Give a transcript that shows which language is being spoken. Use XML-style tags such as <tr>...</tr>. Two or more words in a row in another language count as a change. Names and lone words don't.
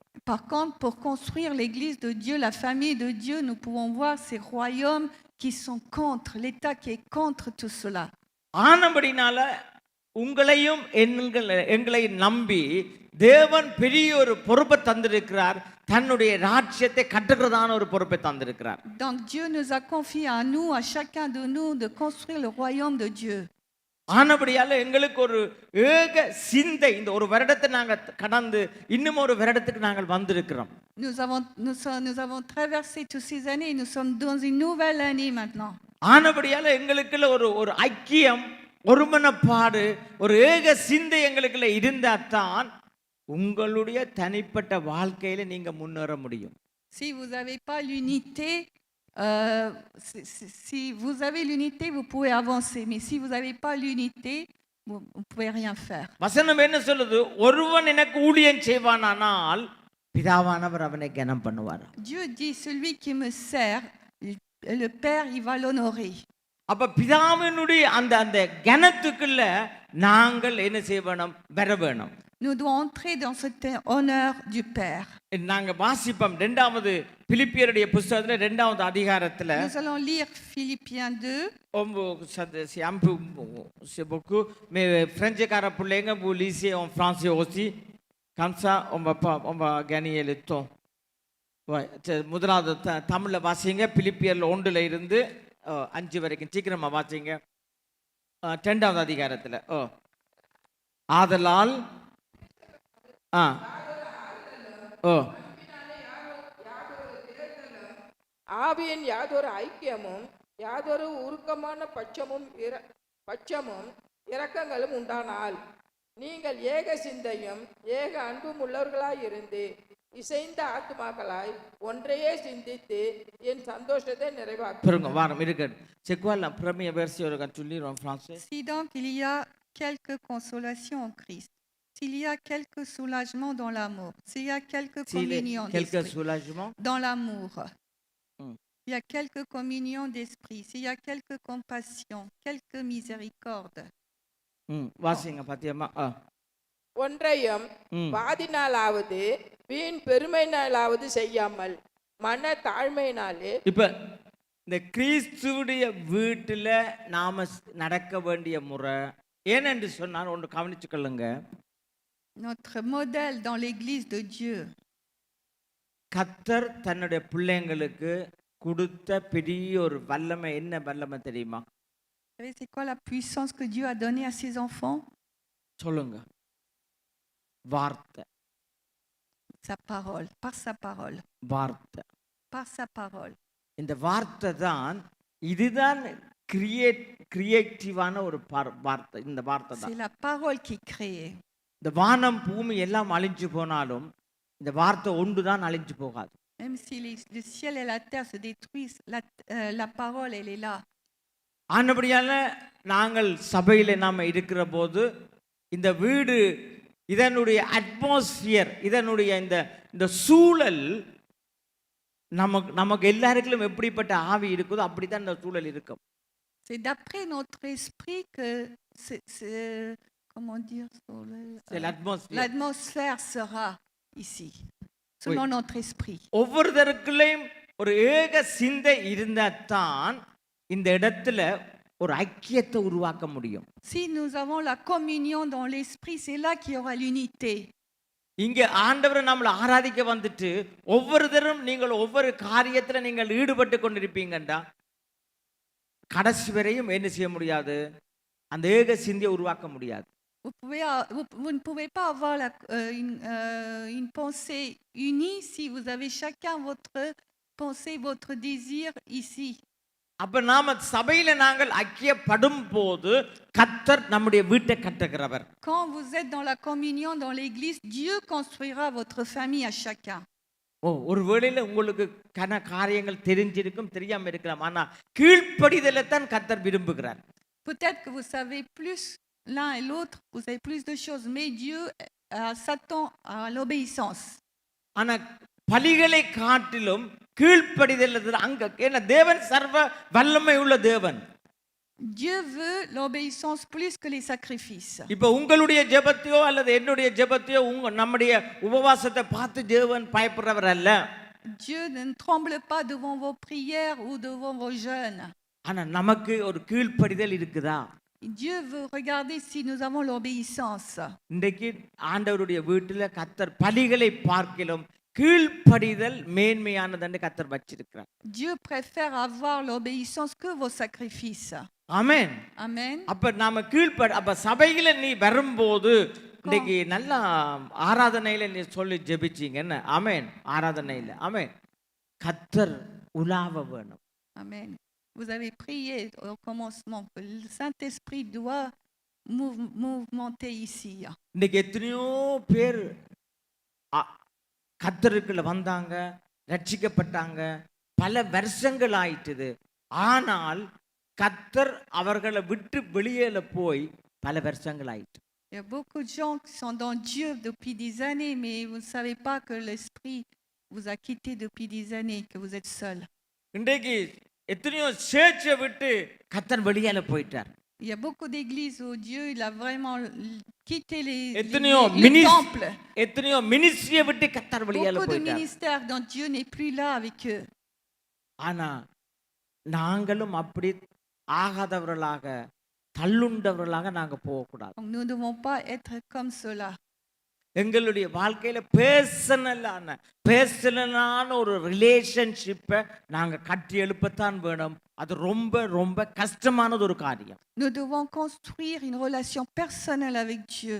<fr>Par contre, pour construire l'église de Dieu, la famille de Dieu, nous pouvons voir ces royaumes qui sont contre, l'État qui est contre tout cela.</fr> <ta>ஆனபடினால உங்களையும் எங்களை நம்பி தேவன் பெரிய ஒரு பொறுப்பை தந்திருக்கிறார், தன்னுடைய ராஜ்யத்தை கட்டுகிறதான ஒரு பொறுப்பை தந்திருக்கிறார்.</ta> <fr>Donc Dieu nous a confié à nous, à chacun de nous, de construire le royaume de Dieu.</fr> <ta>ஆனபடியால எங்களுக்கு ஒரு ஏக சிந்தை, இந்த ஒரு வருடத்தை நாங்கள் கடந்து இன்னும் ஒரு வருடத்துக்கு நாங்கள் வந்திருக்கிறோம்.</ta> <fr>Nous avons traversé toutes ces années et nous sommes dans une nouvelle année maintenant.</fr> <ta>ஆனபடியால எங்களுக்குள்ள ஒரு ஐக்கியம், ஒருமனப்பாடு, ஒரு ஏக சிந்தை எங்களுக்குள்ள இருந்தால்தான் உங்களுடைய தனிப்பட்ட வாழ்க்கையில நீங்க முன்னேற முடியும்.</ta> <fr>Si vous n'avez pas l'unité, si vous avez l'unité, vous pouvez avancer. Mais si vous n'avez pas l'unité, vous ne pouvez rien faire.</fr> <ta>வசனம் என்ன சொல்லுது? ஒருவன் எனக்கு ஊழியம் செய்வானானால் பிதாவானவர் அவனை கனம் பண்ணுவார்.</ta> <fr>Dieu dit, celui qui me sert, le Père, il va l'honorer.</fr> <ta>அப்ப பிதாவினுடைய அந்த அந்த கனத்துக்குள்ள நாங்கள் என்ன செய்ய வேணும்? வர வேணும்.</ta> <fr>Nous devons entrer dans cet honneur du Père.</fr> <ta>நாங்க வாசிப்போம் இரண்டாவது பிலிப்பியருடைய புத்தகத்துல 2வது அதிகாரத்துல.</ta> <fr>Nous allons lire Philippiens 2. C'est beaucoup, mais français பிள்ளைங்க vous lisez en français aussi, comme ça on va gagner le temps.</fr> <ta>முதலாவது தமிழ்ல வாசிங்க, பிலிப்பியர்ல 1ல இருந்து 5 வரைக்கும் சீக்கிரமா வாசிங்க. 2வது அதிகாரத்துல. ஆதலால் ஆவியின் யாதொரு ஐக்கியமும் யாதொரு உருக்கமான பட்சமும் இரக்கங்களும் உண்டானால் நீங்கள் ஏக சிந்தையும் ஏக அன்பும் உள்ளவர்களாயிருந்து இசைந்த ஆத்துமாக்களாய் ஒன்றையே சிந்தித்து என் சந்தோஷத்தை நிறைவாக்குங்கள்.</ta> <fr>C'est quoi la première version quand tu lis en français? Si donc il y a quelque consolation en Christ, s'il y a quelque soulagement dans l'amour, s'il y a quelque communion d'esprit dans l'amour, il y a quelque communion d'esprit, s'il y a quelque compassion, quelque miséricorde.</fr> <ta>வாசிங்க பாத்தியம்மா. ஒன்றையும் வாதினாலாவது வீண் பெருமையினாலாவது செய்யாமல் மன தாழ்மையினாலே. இப்ப இந்த கிறிஸ்துவுடைய வீட்டுல நாம நடக்க வேண்டிய முறை ஏனென்று சொன்னால் ஒன்று கவனிச்சுக்கொள்ளுங்க.</ta> <fr>Notre modèle dans l'église de Dieu.</fr> <ta>கர்த்தர் தன்னுடைய பிள்ளைங்களுக்கு கொடுத்த பெரிய ஒரு வல்லமை. என்ன வல்லமை தெரியுமா?</ta> <fr>Vous savez c'est quoi la puissance que Dieu a donnée à ses enfants?</fr> <ta>சொல்லுங்க. வார்த்தை.</ta> <fr>Sa parole, par sa parole.</fr> <ta>வார்த்தை.</ta> <fr>Par sa parole.</fr> <ta>இந்த வார்த்தை தான், இதுதான் கிரியேட்டிவான ஒரு வார்த்தை. இந்த வார்த்தை தான்.</ta> <fr>C'est la parole qui crée.</fr> <ta>இந்த வானம் பூமி எல்லாம் அழிஞ்சு போனாலும் இந்த வார்த்தை ஒன்று தான் அழிஞ்சு போகாது.</ta> <fr>Même si le ciel et la terre se détruisent, la parole elle est là.</fr> <ta>ஆனபடியால நாங்கள் சபையில நாம இருக்கிற போது இந்த வீடு, இதனுடைய அட்மாஸ்பியர், இதனுடைய இந்த சூழல் நமக்கு எல்லாருக்கும் எப்படிப்பட்ட ஆவி இருக்குதோ அப்படித்தான் இந்த சூழல் இருக்கும்.</ta> <fr>C'est d'après notre esprit que comment dire, C'est l'atmosphère. l'atmosphère sera ici, selon notre esprit.</fr> <ta>ஒவ்வொருத்தருக்குள்ளேயும் ஒரு ஏக சிந்தை இருந்தாதான் இந்த இடத்துல ஒரு ஐக்கியத்தை உருவாக்க முடியும்.</ta> <fr>Si nous avons la communion dans l'esprit, c'est là qu'il y aura l'unité.</fr> <ta>இங்க ஆண்டவரை நம்மளை ஆராதிக்க வந்துட்டு ஒவ்வொருத்தரும் நீங்கள் ஒவ்வொரு காரியத்துல நீங்கள் ஈடுபட்டு கொண்டிருப்பீங்கன்றா கடைசி வரையும் என்ன செய்ய முடியாது, அந்த ஏக சிந்தையை உருவாக்க முடியாது.</ta> <fr>Vous ne pouvez pas avoir une pensée unie si vous avez chacun votre pensée, votre désir ici.</fr> <ta>அப்ப நாம சபையில நாங்கள் ஐக்கியப்படும் போது கர்த்தர் நம்முடைய வீட்டை கட்டுகிறவர்.</ta> <fr>Quand vous êtes dans la communion dans l'église, Dieu construira votre famille à chacun.</fr> <ta>ஒரு வேளையில உங்களுக்கு கன காரியங்கள் தெரிஞ்சிருக்கும், தெரியாம இருக்கலாம், ஆனா கீழ்ப்படிதலை தான் கர்த்தர் விரும்புகிறார்.</ta> <fr>Peut-être que vous savez plus l'un et l'autre, vous savez plus de choses, mais Dieu s'attend à l'obéissance.</fr> <ta>ஆனா பலிகளை காட்டிலும் கீழ்ப்படிதல் அங்க, ஏன்னா தேவன் சர்வ வல்லமை உள்ள தேவன்.</ta> <fr>Dieu veut l'obéissance plus que les sacrifices.</fr> <ta>இப்ப உங்களுடைய ஜெபத்தையோ அல்லது என்னுடைய ஜெபத்தையோ நம்முடைய உபவாசத்தை பார்த்து தேவன் பயப்படுறவர் அல்ல.</ta> <fr>Dieu ne tremble pas devant vos prières ou devant vos jeûnes.</fr> <ta>ஆனா நமக்கு ஒரு கீழ்ப்படிதல் இருக்குதா?</ta> <fr>Dieu veut regarder si nous avons l'obéissance.</fr> <ta>இன்றைக்கு ஆண்டவருடைய வீட்டில் கர்த்தர் பலிகளை பார்க்கிலும் கீழ்ப்படிதல் மேன்மையானதுன்னு கர்த்தர் வச்சிருக்கிறார்.</ta> <fr>Dieu préfère avoir l'obéissance que vos sacrifices.</fr> <ta>ஆமென்.</ta> <fr>Amen.</fr> <ta>அப்ப நாம அப்ப சபையில நீ வரும்போது இன்னைக்கு நல்ல ஆராதனையில நீ சொல்லி ஜெபிச்சீங்க என்ன? ஆமென். ஆராதனையில ஆமென். கர்த்தர் உலாவ வேணும்.</ta> <fr>Amen. Vous avez prié au commencement que le Saint-Esprit doit mouvementer ici.</fr> <ta>இன்னைக்கு எத்தனையோ பேர் கர்த்தருக்குள்ள வந்தாங்க, ரட்சிக்கப்பட்டாங்க, பல வருஷங்கள் ஆயிட்டுது. ஆனால் கர்த்தர் அவர்களை விட்டு வெளியேல போய் பல வருஷங்கள் ஆயிட்டு.</ta> <fr>Il y a beaucoup de gens qui sont dans Dieu depuis des années, mais vous ne savez pas que l'Esprit vous a quitté depuis des années, que vous êtes seul.</fr> <ta>இன்றைக்கு எத்தனையோ சேர்ச்சை விட்டு கர்த்தர் வெளியேல போயிட்டார்.</ta> <fr>Il y a beaucoup d'églises où Dieu il a vraiment quitté les temples.</fr> <ta>எத்தனையோ மினிஸ்ட்ரியை விட்டு கர்த்தர் வெளியேல</ta> <fr>Beaucoup de</fr> <ta>போயிட்டார்.</ta> <fr>ministères dont Dieu n'est plus là avec eux.</fr> <ta>ஆனா நாங்களும் அப்படி ஆகாதவர்களாக தள்ளுண்டவர்களாக நாங்க போகக்கூடாது.</ta> <fr>Donc nous ne devons pas être comme cela.</fr> <ta>எங்களுடைய வாழ்க்கையில பேர்சனலான ஒரு ரிலேஷன்ஷிப்பை நாங்க கட்டி எழுப்பத்தான் வேணும். அது ரொம்ப ரொம்ப கஷ்டமானது ஒரு காரியம்.</ta> <fr>Nous devons construire une relation personnelle avec Dieu.</fr>